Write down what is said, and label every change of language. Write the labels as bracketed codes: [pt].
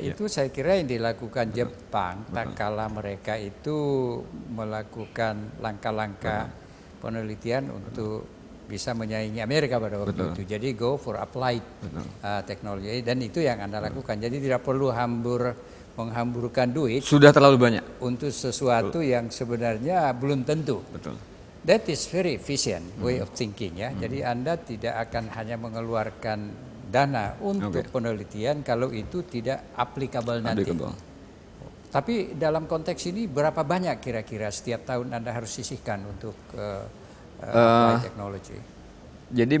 [id] Itu saya kira yang dilakukan Jepang tak kala mereka itu melakukan langkah-langkah penelitian untuk bisa menyaingi Amerika pada waktu itu. Jadi [en] go for applied [id] teknologi dan itu yang Anda lakukan. Jadi tidak perlu menghamburkan duit. Sudah terlalu banyak untuk sesuatu yang sebenarnya belum tentu. [en] That is very efficient way of thinking ya. [id] Jadi Anda tidak akan hanya mengeluarkan dana untuk penelitian kalau itu tidak applicable nanti. Tapi dalam konteks ini berapa banyak kira-kira setiap tahun Anda harus sisihkan untuk applied technology? Jadi